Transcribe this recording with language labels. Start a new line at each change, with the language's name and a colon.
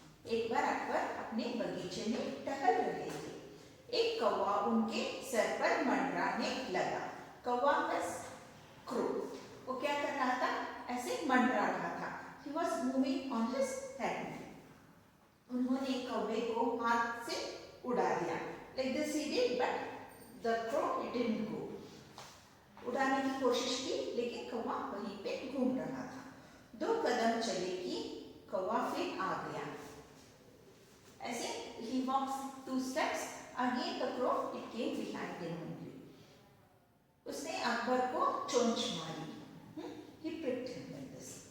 Hindi: एक बार अकबर अपने बगीचे में टहल रहे थे। एक कौवा उनके सर पर मंडराने लगा। कौवा
English: Means crow.
Hindi: वो क्या कर रहा था? ऐसे मंडरा रहा था।
English: He was moving on his head.
Hindi: उन्होंने कौवे को हाथ से उड़ा दिया।
English: Like this he did, but the crow it didn't go.
Hindi: उड़ाने की कोशिश की, लेकिन कौवा वहीं पे घूम रहा था। 2 कदम चले कि कौवा फिर आ गया। ऐसे
English: he walks 2 steps, again the crow it came behind him only.
Hindi: उसने अकबर को चोंच मारी।
English: He pricked him like this.